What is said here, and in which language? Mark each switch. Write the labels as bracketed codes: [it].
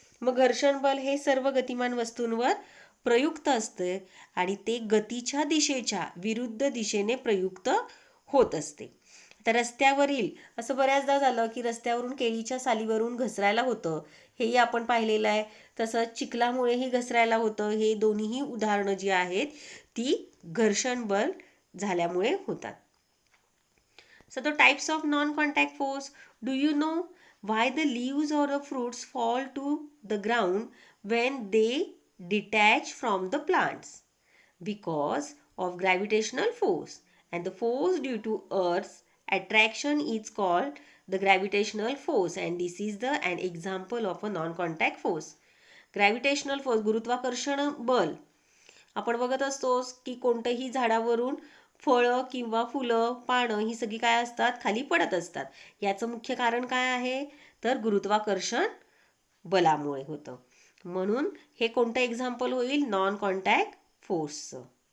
[mr] मग घर्षण बल हे सर्व गतिमान वस्तूंवर प्रयुक्त असते आणि ते गतीच्या दिशेच्या विरुद्ध दिशेने प्रयुक्त होत असते. आता रस्त्यावरील असं बऱ्याचदा झालं की रस्त्यावरून केळीच्या सालीवरून घसरायला होतं, हेही आपण पाहिलेलं आहे. तसंच चिखलामुळेही घसरायला होतं. हे दोन्हीही उदाहरणं जी आहेत ती घर्षण बल झाल्यामुळे होतात. [en] So the types of non-contact force. Do you know why the leaves or the fruits fall to the ground when they detach from the plants? Because of gravitational force, and the force due to Earth's attraction is called the gravitational force, and this is an example of a non-contact force. Gravitational force, गुरुत्वाकर्षण बल. [mr] आपण बघत असतो की कोणत्याही झाडावरून फळं किंवा फुलं, पानं ही सगळी काय असतात, खाली पडत असतात. याचं मुख्य कारण काय आहे तर गुरुत्वाकर्षण बलामुळे होतं. म्हणून हे कोणतं एक्झाम्पल होईल, नॉन कॉन्टॅक्ट फोर्सचं.